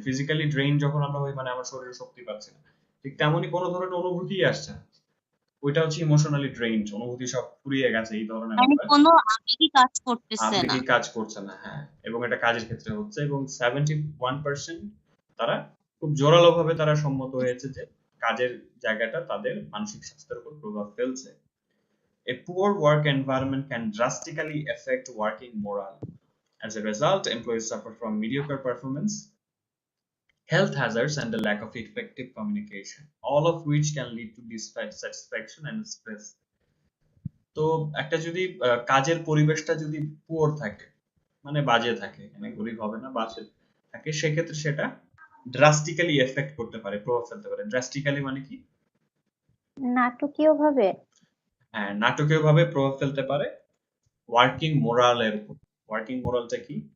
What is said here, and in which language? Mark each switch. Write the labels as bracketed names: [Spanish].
[Bangla] Physically drain যখন আমরা হই, মানে আমার শরীরে শক্তি পাচ্ছি না, ঠিক তেমনই কোনো ধরনের অনুভূতি আসছে না, ওইটা হচ্ছে ইমোশনালি ড্রেন, অনুভূতি সব ফুরিয়ে গেছে, এই ধরনের মানে ব্যাপার। কোনো আবেগই কাজ করতেছে না। আবেগই কাজ করছে না, হ্যাঁ, এবং এটা কাজের ক্ষেত্রে হচ্ছে। এবং 71% তারা খুব জোরালো ভাবে তারা সম্মত হয়েছে যে কাজের জায়গাটা তাদের মানসিক স্বাস্থ্যের উপর প্রভাব ফেলছে। [English] A poor work environment can drastically affect working morale. As a result, employees suffer from mediocre performance, health hazards, and a lack of effective communication, all of which can lead to dissatisfaction and stress. [Bangla] তো একটা যদি কাজের পরিবেশটা যদি poor থাকে, মানে বাজে থাকে, মানে গরিব হবে না, বাজে থাকে, সেক্ষেত্রে সেটা ড্রাস্টিক্যালি এফেক্ট করতে পারে, প্রভাব ফেলতে পারে। ড্রাস্টিক্যালি মানে কি? নাটকীয় ভাবে। হ্যাঁ, নাটকীয় ভাবে প্রভাব ফেলতে পারে ওয়ার্কিং মোরালের উপর। ওয়ার্কিং মোরালটা কি?